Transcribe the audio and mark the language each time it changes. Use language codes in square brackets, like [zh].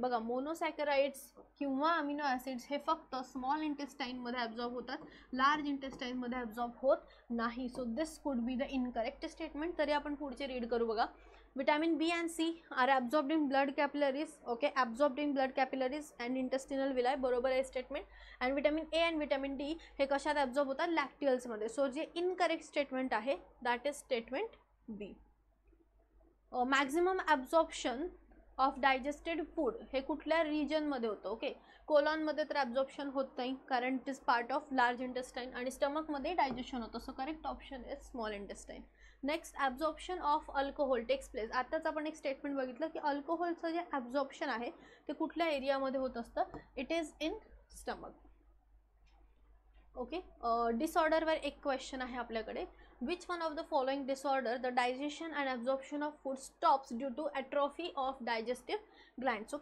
[mr] बघा, मोनोसॅकराइड्स किंवा amino acids हे फक्त स्मॉल इंटेस्टाईनमध्ये ॲब्झॉर्ब होतात, लार्ज इंटेस्टाईनमध्ये ॲब्झॉर्ब होत नाही. [en] So this could be the incorrect statement. [mr] तरी आपण पुढचे रीड करू. बघा, [en] Vitamin B and C are absorbed in blood capillaries. Okay, absorbed in blood capillaries and intestinal villi. [mr] बरोबर आहे statement. And vitamin A and vitamin D हे कशात ॲब्झॉर्ब होतात? लॅक्टियल्समध्ये. सो जे इनकरेक्ट स्टेटमेंट आहे [en] That is statement B. [mr] Maximum absorption of digested food हे कुठल्या रिजनमध्ये होतं? ओके, कोलॉनमध्ये तर ॲब्झॉर्प्शन होत नाही कारण [en] it is part of large intestine [mr] आणि स्टमकमध्ये डायजेशन होतं. [en] So correct option is small intestine. Next, absorption of alcohol takes place. [mr] आताच आपण एक स्टेटमेंट बघितलं की अल्कोहोलचं जे ॲब्झॉर्प्शन आहे ते कुठल्या एरियामध्ये होत असतं? [en] It is in stomach. [mr] Okay, डिसऑर्डरवर एक क्वेश्चन आहे आपल्याकडे. [en] Which one of the following disorder the digestion and absorption of food stops due to atrophy of digestive glands.